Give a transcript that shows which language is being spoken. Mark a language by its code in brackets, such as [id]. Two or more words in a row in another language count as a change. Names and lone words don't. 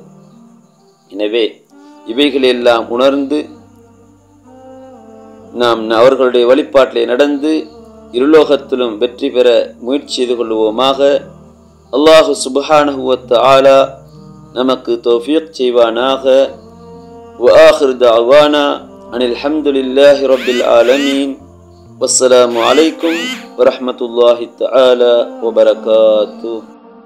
[ta] எனவே இவைகளெல்லாம் உணர்ந்து நாம் அவர்களுடைய வழிபாட்டிலே நடந்து இருலோகத்திலும் வெற்றி பெற முயற்சி செய்து கொள்வோமாக. [ar] الله سبحانه و تعالى [ta] நமக்கு தௌஃபீக் செய்வானாக. [ar] وآخر دعوانا أن الحمد لله رب العالمين والسلام عليكم ورحمة الله تعالى وبركاته.